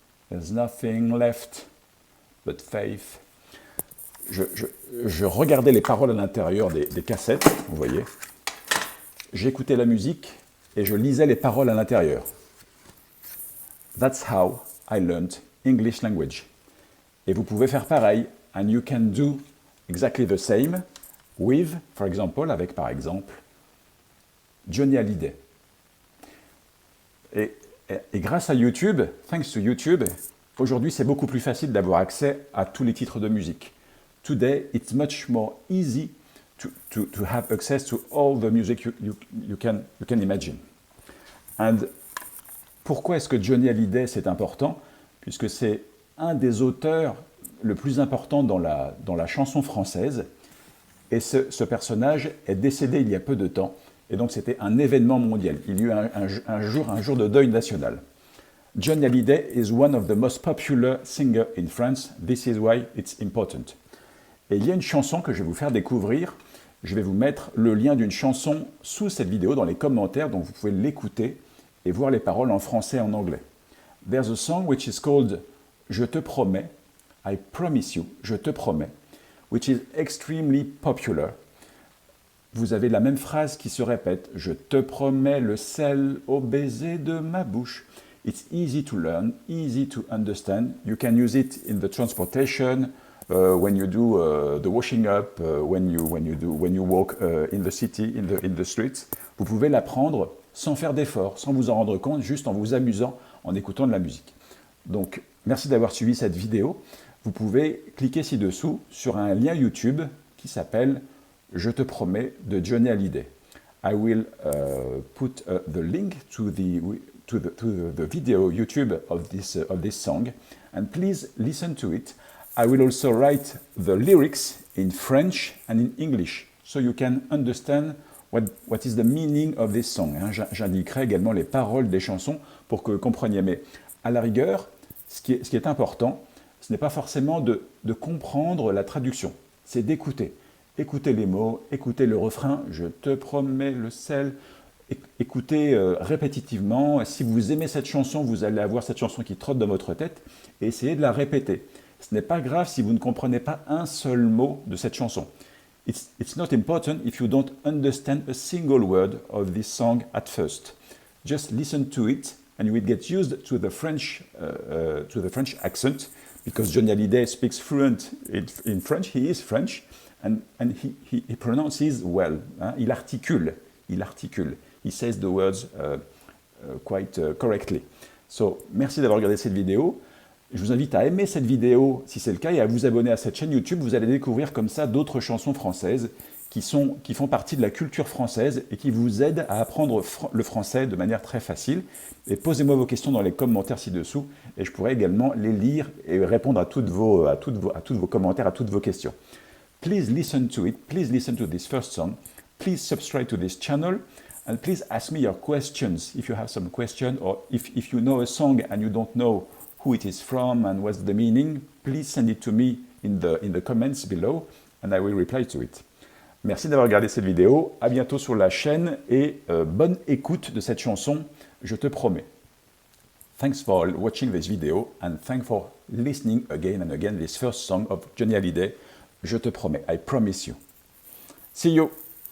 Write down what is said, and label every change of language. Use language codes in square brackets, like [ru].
[en] There's nothing left but faith. [fr] Je regardais les paroles à l'intérieur des cassettes, vous voyez. J'écoutais la musique et je lisais les paroles à l'intérieur. [en] That's how I learned English language. [fr] Et vous pouvez faire pareil, [en] and you can do exactly the same with, for example, [fr] avec par exemple [en] Johnny Hallyday. [fr] Et grâce à YouTube, [en] thanks to YouTube, [fr] aujourd'hui c'est beaucoup plus facile d'avoir accès à tous les titres de musique. [en] Today, it's much more easy to have access to all the music you can imagine. [fr] And pourquoi est-ce que Johnny Hallyday c'est important? Puisque c'est un des auteurs le plus important dans la chanson française. Et ce personnage est décédé il y a peu de temps. Et donc c'était un événement mondial. Il y a eu un jour de deuil national. [en] Johnny Hallyday is one of the most popular singers in France. This is why it's important. [fr] Et il y a une chanson que je vais vous faire découvrir. Je vais vous mettre le lien d'une chanson sous cette vidéo dans les commentaires, donc vous pouvez l'écouter et voir les paroles en français et en anglais. [en] There's a song which is called « Je te promets », I promise you, [fr] je te promets, [en] which is extremely popular. [fr] Vous avez la même phrase qui se répète « Je te promets le sel au baiser de ma bouche ». [en] It's easy to learn, easy to understand. You can use it in the transportation, when you do the washing up, when you walk in the city, in the streets. [fr] Vous pouvez l'apprendre sans faire d'effort, sans vous en rendre compte, juste en vous amusant, en écoutant de la musique. Donc, merci d'avoir suivi cette vidéo. Vous pouvez cliquer ci-dessous sur un lien YouTube qui s'appelle « Je te promets » de Johnny Hallyday. [en] I will put the link to the video YouTube of this song, and please listen to it. I will also write the lyrics in French and in English, so you can understand what is the meaning of this song. [fr] J'indiquerai également les paroles des chansons pour que vous compreniez. Mais à la rigueur, ce qui est important, ce n'est pas forcément de comprendre la traduction, c'est d'écouter. Écoutez les mots, écoutez le refrain, je te promets le sel. Écoutez répétitivement. Si vous aimez cette chanson, vous allez avoir cette chanson qui trotte dans votre tête et essayez de la répéter. Ce n'est pas grave si vous ne comprenez pas un seul mot de cette chanson. [en] It's not important if you don't understand a single word of this song at first. Just listen to it and you will get used to the French accent, because Johnny Hallyday speaks fluent in French. He is French and he pronounces well. [fr] Il articule. [en] He says the words quite correctly. [fr] So, merci d'avoir regardé cette vidéo. Je vous invite à aimer cette vidéo si c'est le cas et à vous abonner à cette chaîne YouTube. Vous allez découvrir comme ça d'autres chansons françaises qui font partie de la culture française et qui vous aident à apprendre le français de manière très facile. Et posez-moi vos questions dans les commentaires ci-dessous et je pourrai également les lire et répondre à tous vos commentaires, à toutes vos questions. [en] Please listen to it. Please listen to this first song. Please subscribe to this channel. And please ask me your questions if you have some question, or if you know a song and you don't know who it is from and what's the meaning, please send it to me in the comments below and I will reply to it. [fr] Merci d'avoir regardé cette vidéo, à bientôt sur la chaîne et bonne écoute de cette chanson, je te promets. [en] Thanks for watching this video and thanks for listening again and again this first song of Johnny Hallyday, Je te promets, I promise you. See you!